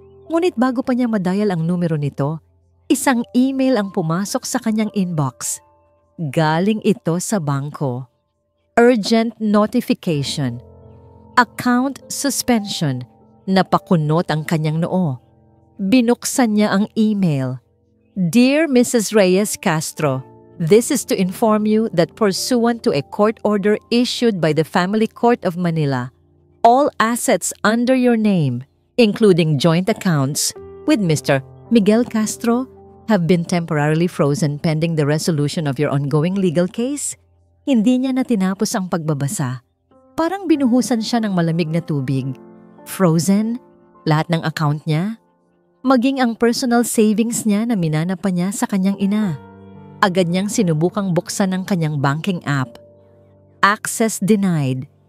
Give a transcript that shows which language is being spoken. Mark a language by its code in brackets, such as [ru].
[tl] Ngunit bago pa niya madial ang numero nito, isang email ang pumasok sa kanyang inbox. Galing ito sa bangko. [en] Urgent notification. Account suspension. [tl] Napakunot ang kanyang noo. Binuksan niya ang email. [en] Dear Mrs. Reyes Castro, this is to inform you that pursuant to a court order issued by the Family Court of Manila, all assets under your name, including joint accounts with Mr. Miguel Castro, have been temporarily frozen pending the resolution of your ongoing legal case. [tl] Hindi niya na tinapos ang pagbabasa. Parang binuhusan siya ng malamig na tubig. Frozen? Lahat ng account niya? Maging ang personal savings niya na minana pa niya sa kanyang ina. Agad niyang sinubukang buksan ang kanyang banking app. [en] Access denied.